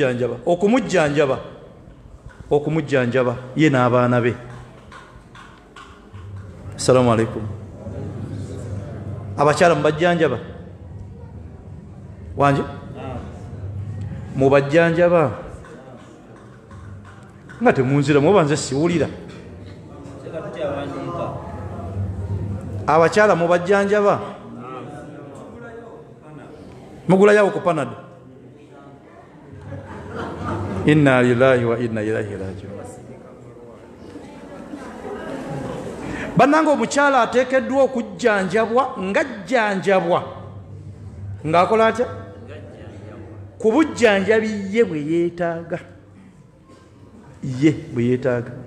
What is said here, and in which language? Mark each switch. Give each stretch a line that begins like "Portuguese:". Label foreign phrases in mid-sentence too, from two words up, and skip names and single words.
Ganda: okumujjanjaba ye n'abaana be
Arabic: السلام عليكم
Ganda: abakyala mubajjanjaba wanje mubajjanjaba nga temunzira muba nze siwulira abakyala mubajjanjaba mugulayo ku Panado.
Arabic: إنا لله وإنا إليه راجعون.
Ganda: Bannange omukyala ateekeddwa okujjanjabwa ng'ajjanjabwa ng'akola atya ku bujjanjabi ye bwe yeetaaga, ye bwe yeetaaga.